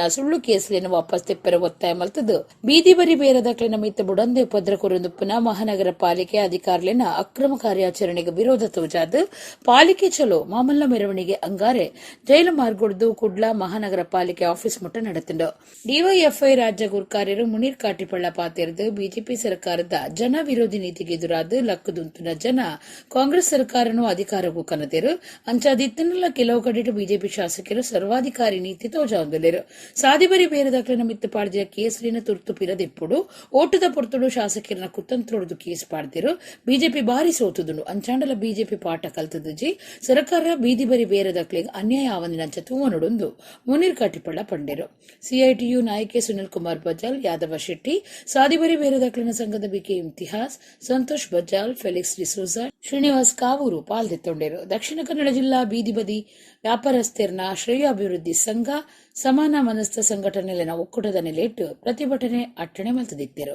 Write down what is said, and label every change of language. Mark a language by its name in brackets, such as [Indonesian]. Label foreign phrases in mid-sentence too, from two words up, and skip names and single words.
[Tulu] ಸುಳ್ಳು ಕೇಸ್ಲಿನ ವಾಪಸ್ ತೆಪ್ಪರ ಒತ್ತಾಯ ಮಲ್ತದು ಬೀದಿ ಬರಿ ಬೇರದಕ್ಲಿನ ಮಿತ್ತ ಬುಡಂದೆ ಉಪದ್ರ ಕೊರುಂದುಪ್ಪುನ ಮಹಾನಗರ ಪಾಲಿಕೆ ಅಧಿಕಾರಿಲಿನ ಅಕ್ರಮ ಕಾರ್ಯಾಚರಣೆಗೆ ವಿರೋಧ ತೋಜಾದ ಪಾಲಿಕೆ ಚಲೋ ಮಾಮಲ್ಲ ಮೆರವಣಿಗೆ ಅಂಗಾರೆ ಜೈಲು ಮಾರ್ಗೊಡ್ದು ಕುಡ್ಲ ಮಹಾನಗರ ಪಾಲಿಕೆ ಆಫೀಸ್ ಮುಟ್ಟ ನಡೆತಿಂಡು ಡಿವೈಎಫ್ಐ ರಾಜ್ಯ ಗುರ್ಕಾರ್ಯರು ಮುನೀರ್ ಕಾಟಿಪಳ್ಳ ಪಾತೆರ್ದು ಬಿಜೆಪಿ ಸರ್ಕಾರದ ಜನ ವಿರೋಧಿ ನೀತಿಗೆ ಎದುರಾದ ಲಕ್ಕದುಂತುನ ಜನ ಕಾಂಗ್ರೆಸ್ ಸರ್ಕಾರನು ಅಧಿಕಾರಕ್ಕೂ ಕನತೆರು ಅಂಚಾದಿತ್ತನಲ್ಲ ಕೆಲವು ಕಡೆ ಬಿಜೆಪಿ ಶಾಸಕರು ಸರ್ವಾಧಿಕಾರಿ ನೀತಿ ತೋಜಾಂದಲೇರು ಸಾದಿಬರಿ ಬೇರದಾಕ್ಲಿನ ಮಿತ್ತ ಪಾಡ್ದಿಯ ಕೇಸರಿನ ತುರ್ತು ಪಿರದೆಪ್ಪುಡು ಓಟದ ಪೊರ್ತುಡು ಶಾಸಕರನ್ನ ಕುತಂತ್ರೊಡ್ದು ಕೇಸ್ ಪಾಡ್ದಿರು ಬಿಜೆಪಿ ಬಾರಿ ಸೋತುದುನು ಅಂಚಾಂಡಲ ಬಿಜೆಪಿ ಪಾಠ ಕಲ್ತದಜಿ ಸರ್ಕಾರ ಬೀದಿ ಬರಿ ಬೇರದಾಕ್ಲಿಗೆ ಅನ್ಯಾಯ ಆವಂದಿನಂಚ ತೂವನೊಡೊಂದು ಮುನೀರ್ ಕಾಟಿಪಳ್ಳ ಪಂಡೆರು ಸಿಐಟಿಯು ನಾಯಕಿ ಸುನಿಲ್ ಕುಮಾರ್ ಬಜಾಲ್ ಯಾದವ ಶೆಟ್ಟಿ ಸಾದಿಬರಿ ಬೇರದಾಕ್ಲಿನ ಸಂಘದ ಬಿಕೆ ಇಮ್ತಿಹಾಸ್ ಸಂತೋಷ್ ಬಜಾಲ್ ಫೆಲಿಕ್ಸ್ ಡಿಸೋಜಾ ಶ್ರೀನಿವಾಸ್ ಕಾವೂರು ಪಾಲ್ಗೊಳ್ಳುತ್ತಿದ್ದರು. ದಕ್ಷಿಣ ಕನ್ನಡ ಜಿಲ್ಲಾ ಬೀದಿ ಬದಿ ವ್ಯಾಪಾರಸ್ಥರನ ಶ್ರೇಯಾಭಿವೃದ್ಧಿ ಸಂಘ ಸಮಾನ ಮನಸ್ಥ ಸಂಘಟನೆಯಲ್ಲಿನ ಒಕ್ಕೂಟದ ನೆಲೆಯಿಟ್ಟು ಪ್ರತಿಭಟನೆ ಅಟ್ಟಣೆ ಮಲ್ತದಿತ್ತರು.